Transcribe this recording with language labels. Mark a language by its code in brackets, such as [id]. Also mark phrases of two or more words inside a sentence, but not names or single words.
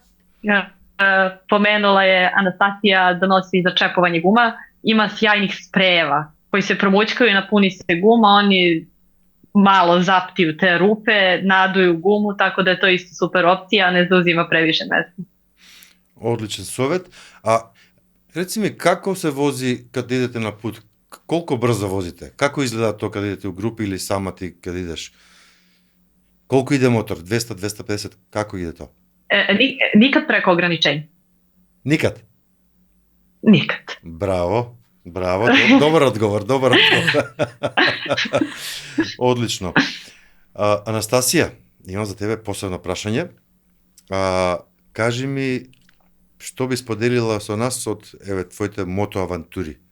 [sr] Pomenula je Anastasija da nosi za čepovanje guma, ima sjajnih sprejeva koji se promućkaju i napuni se guma, oni malo zaptiju te rupe, naduju gumu, tako da je to isto super opcija, ne zauzima previše mesta. [mk] Одличен совет. А реци ми, како се вози кога идете на пут? Колку брзо возите? Како изгледа тоа кога идете у групи или сама ти кога идеш? Колку иде мотор? 200, 250? Како иде тоа? [sr] Nikad preko ograničenja. Никад? Nikad. [mk] Браво. Браво, добар одговор, добар одговор. Одлично. Анастасија, имам за тебе посебно прашање. Кажи ми, што би споделила со нас од твоите мотоавантури?